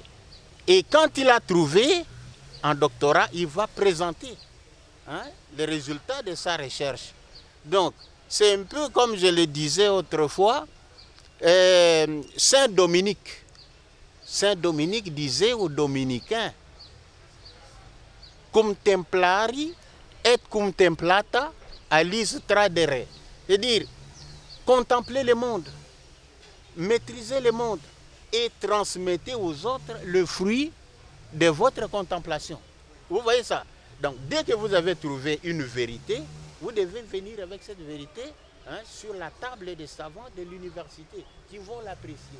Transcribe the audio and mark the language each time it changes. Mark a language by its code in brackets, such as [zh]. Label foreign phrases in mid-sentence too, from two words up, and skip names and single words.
[fr] Et quand il a trouvé, en doctorat, il va présenter les résultats de sa recherche. Donc, c'est un peu comme je le disais autrefois, Saint Dominique. Saint Dominique disait aux dominicains, [la] cum templari et cum templata alis tradere. [fr] C'est-à-dire, contemplez le monde, maîtrisez le monde et transmettez aux autres le fruit de votre contemplation. Vous voyez ça? Donc, dès que vous avez trouvé une vérité, vous devez venir avec cette vérité sur la table des savants de l'université qui vont l'apprécier.